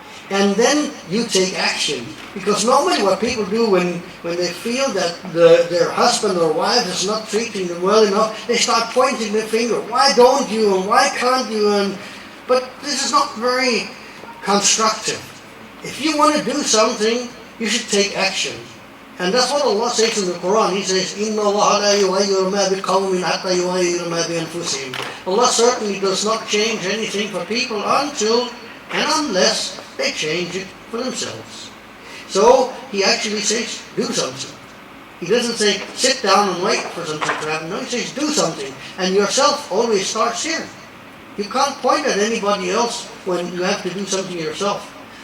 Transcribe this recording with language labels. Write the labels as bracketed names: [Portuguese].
[English] And then you take action. Because normally what people do when they feel that their husband or wife is not treating them well enough, they start pointing their finger. Why don't you, and why can't you? But this is not very constructive. If you want to do something, you should take action. And that's what Allah says in the Quran. He says, [Arabic] إِنَّ اللَّهَ لَا يُغَيِّرُ مَا بِقَوْمٍ حَتَّى يُغَيِّرُ مَا بِأَنفُسِهِمْ. [English] Allah certainly does not change anything for people until and unless they change it for themselves. So He actually says, do something. He doesn't say, sit down and wait for something to happen. No, He says, do something. And yourself always starts here. You can't point at anybody else when you have to do something yourself.